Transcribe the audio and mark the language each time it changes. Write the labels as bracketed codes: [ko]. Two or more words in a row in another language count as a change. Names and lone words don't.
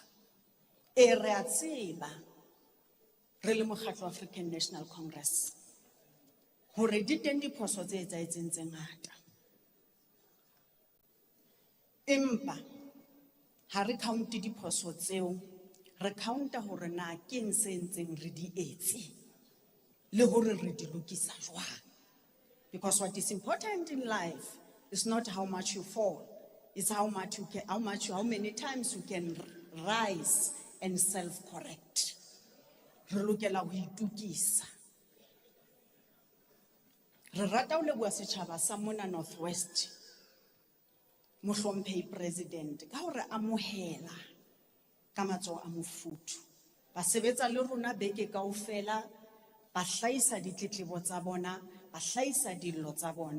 [st] Re a tseba re le mokgatlo wa African National Congress hore di teng diphoso tse etsahetseng tse ngata, empa ha re counte diphoso tseo, re counta hore na ke eng se ntseng re di etse le hore re di lokisa jwang. [en] Because what is important in life is not how much you fall, it's how many times you can rise and self-correct. [st] Re lokela ho itukisa. Re rata ho leboha setjhaba sa mona North West, mohlomphehi president, ka hore amohela ka matsoho a mofuthu. Ba sebetsa le rona beke kaofela, ba hlahisa ditletlebo tsa bona, ba hlahisa dillo tsa bona.